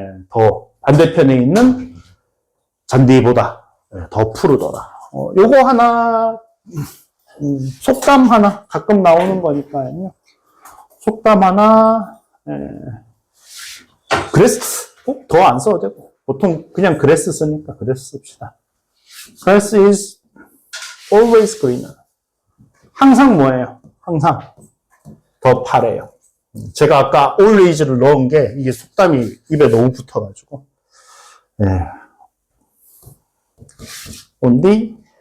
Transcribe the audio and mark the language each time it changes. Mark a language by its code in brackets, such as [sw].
[ko] 더 반대편에 있는 잔디보다 더 푸르더라. 요거 하나, 속담 하나, 가끔 나오는 거니까요. 속담 하나, 그래스, 더 안 써도 되고. 보통 그냥 그래스 쓰니까 그래스 씁시다. [en] Grass is always greener. [ko] 항상 뭐예요? 항상 더 파래요. 제가 아까 always를 넣은 게 이게 속담이 입에 너무 붙어가지고. [en] only.